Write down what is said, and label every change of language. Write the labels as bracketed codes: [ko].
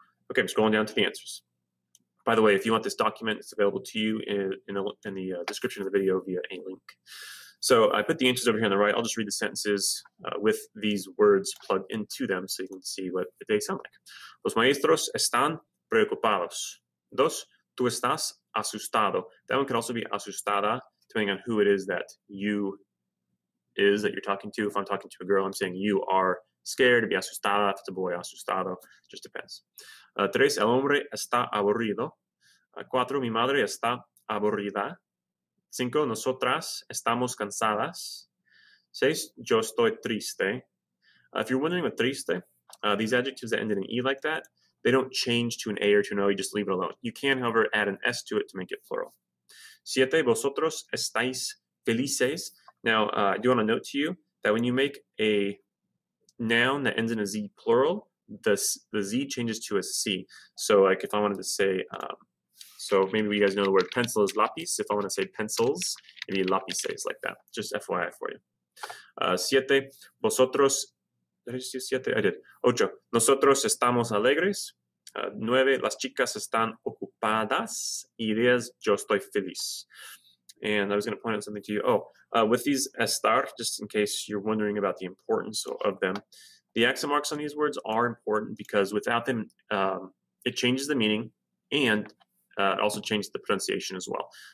[en] Okay, I'm scrolling down to the answers. By the way, if you want this document, it's available to you in the description of the video via a link. So I put the answers over here on the right. I'll just read the sentences with these words plugged into them so you can see what they sound like. [es] Los maestros están preocupados. 2, tú estás asustado. [en] That one can also be asustada, depending on who it is that you is that you're talking to. If I'm talking to a girl, I'm saying you are scared. To be asustada. If it's a boy, asustado. Just depends. [es] 3, el hombre está aburrido. 4, mi madre está aburrida. 5, nosotras estamos cansadas. 6, yo estoy triste. [en] If you're wondering what triste, these adjectives that end in an E like that, they don't change to an A or to an O, you just leave it alone. You can, however, add an S to it to make it plural. [es] 7, vosotros estáis felices. [en] Now, I do want to note to you that when you make a noun that ends in a Z plural, the Z changes to a C. So like if I wanted to say, so maybe you guys know the word pencil is lápiz. If I want to say pencils, it'd be lápices like that. Just FYI for you. 7, vosotros, did I just do 7? I did. [es] 8, nosotros estamos alegres. 9, las chicas están ocupadas. Y 10, yo estoy feliz. [en] And I was going to point out something to you. With these estar, just in case you're wondering about the importance of them, the accent marks on these words are important because without them, it changes the meaning and it also changes the pronunciation as well.